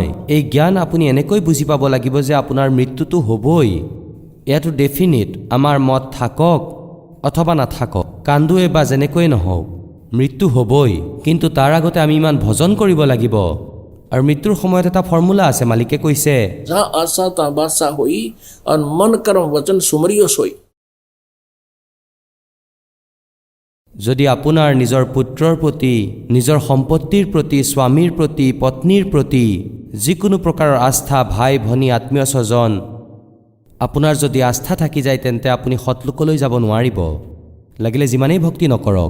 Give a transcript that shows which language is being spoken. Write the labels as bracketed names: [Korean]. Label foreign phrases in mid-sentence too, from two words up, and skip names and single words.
[Assamese] এই জ্ঞান আপুনি এনেকৈ বুজি পাব লাগিব যে আপোনাৰ মৃত্যুটো হ'বই, এয়াটো ডেফিনিট। আমাৰ মত থাকক অথবা নাথাকক, কান্দোৱে বা যেনেকৈ নহওক, মৃত্যু হ'বই। কিন্তু তাৰ আগতে আমি ইমান ভজন কৰিব লাগিব আৰু মৃত্যুৰ সময়ত এটা ফৰ্মুলা আছে, মালিকে কৈছে [Hindi] जहाँ आशा तहाँ बासा होई और मन कर्म वचन सुमरियो सोई। [Assamese] যদি আপোনাৰ নিজৰ পুত্ৰৰ প্ৰতি, নিজৰ সম্পত্তিৰ প্ৰতি, স্বামীৰ প্ৰতি, পত্নীৰ প্ৰতি যিকোনো প্ৰকাৰৰ আস্থা, ভাই ভনী, আত্মীয় স্বজন, আপোনাৰ যদি আস্থা থাকি যায় তেন্তে আপুনি সৎলোকলৈ যাব নোৱাৰিব, লাগিলে যিমানেই ভক্তি নকৰক।